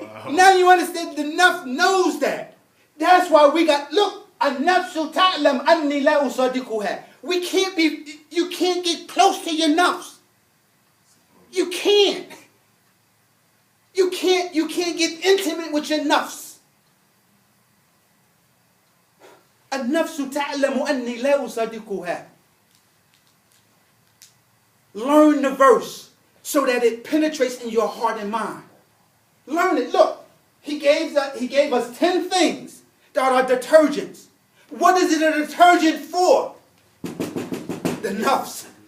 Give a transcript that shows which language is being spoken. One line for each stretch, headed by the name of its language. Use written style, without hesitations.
English: Now you understand, the nafs knows that. That's why we got, look,
Arabic: النفس تعلم أني لا أصادقها.
English: You can't get close to your nafs. You can't. You can't get intimate with your nafs.
Arabic: النفس تعلم أني لا أصادقها.
English: Learn the verse so that it penetrates in your heart and mind. Learn it. Look, he gave us 10 things that are detergents. What is it a detergent for? The nafs.